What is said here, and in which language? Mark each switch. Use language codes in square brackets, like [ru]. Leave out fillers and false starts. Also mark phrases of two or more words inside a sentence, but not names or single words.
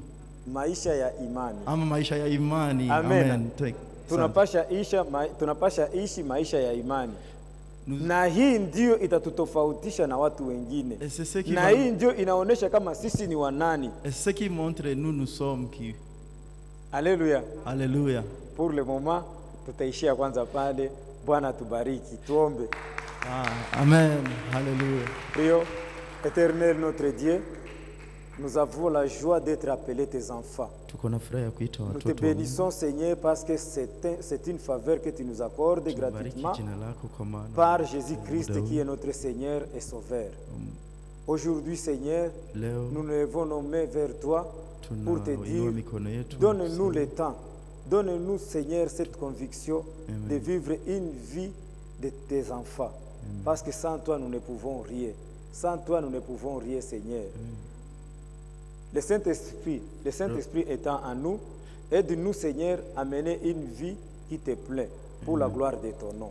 [sw] maisha ya imani. ama maisha ya imani. Amen. Amen. Tunapasha ishi maisha ya imani. Na hii ndio itatutofautisha na watu wengine. [fr] Et c'est ce qui [sw] Na hii ndio inaonyesha kama sisi ni wanani. [fr] Et ce qui montre nous sommes qui. Alléluia. Alléluia. Pour le moment [sw] tutaishia kwanza pale. Bwana tubariki. Tuombe. [fr] Ah, amen. Alléluia. Rio, éternel notre Dieu, nous avons la joie d'être appelés tes enfants. [sw] Tuko na furaha ya kuita [fr] Nous te [sw] watoto wa Mungu. [fr] bénissons, Seigneur, parce que c'est une faveur que tu nous accordes [sw] Tunabariki [fr] gratuitement [sw] jina lako kwa maana [fr] par Jésus-Christ [sw] muda huu. [fr] qui est notre Seigneur et Sauveur. Aujourd'hui, Seigneur, [sw] Leo [fr] nous levons nos mains vers toi pour te [sw] tunainua [fr] dire, [sw] mikono yetu. [fr] donne-nous le temps, donne-nous, Seigneur, cette conviction Amen. de vivre une vie de tes enfants. Parce que sans toi, nous ne pouvons rien. Sans toi, nous ne pouvons rien, Seigneur. Le Saint-Esprit étant en nous, aide-nous, Seigneur, à mener une vie qui te plaît pour la gloire de ton nom.